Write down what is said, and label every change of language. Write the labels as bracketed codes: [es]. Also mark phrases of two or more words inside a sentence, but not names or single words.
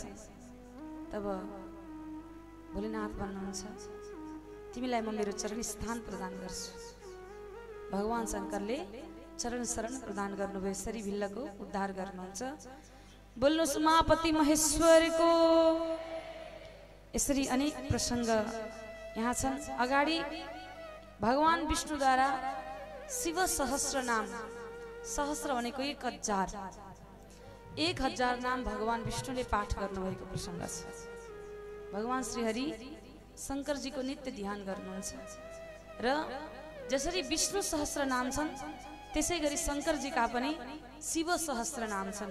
[ne] तब भोलेनाथ भन्नुहुन्छ तिमीलाई म मेरो चरण स्थान प्रदान गर्छु। भगवान शङ्करले चरण शरण प्रदान गर्नुभयो। यसरी भिल्लको उद्धार गर्नुहुन्छ। बोल्नुहोस् उमापति महेश्वरको। यसरी अनेक प्रसङ्ग यहाँ छन्। अगाडि भगवान विष्णुद्वारा शिव सहस्र नाम, सहस्र भनेको 1000 नाम भगवान विष्णुले पाठ गर्नुभएको प्रसङ्ग छ। भगवान श्रीहरि शङ्करजीको नित्य ध्यान गर्नुहुन्छ र जसरी विष्णु सहस्र नाम छन् त्यसै गरी शङ्करजीका पनि शिव सहस्र नाम छन्।